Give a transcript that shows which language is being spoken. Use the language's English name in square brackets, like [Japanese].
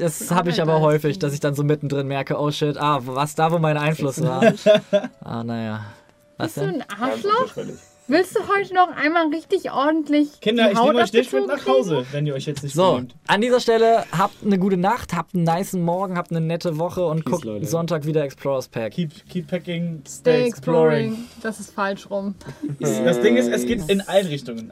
[German] Das habe ich aber häufig, dass ich dann so mittendrin merke, [English] oh shit, [German] ah, was da, wo mein Einfluss war. Ah, naja. Bist du ein Arschloch? Willst du heute noch einmal richtig ordentlich? Kinder, ich nehme euch nicht mit nach Hause, wenn ihr euch jetzt nicht benimmt. So, an dieser Stelle habt eine gute Nacht, habt einen nicen Morgen, habt eine nette Woche und guckt Sonntag wieder Explorers Pack. [English] Keep packing, stay exploring. [German] Das ist falsch rum. Das Ding ist, es geht in allen Richtungen.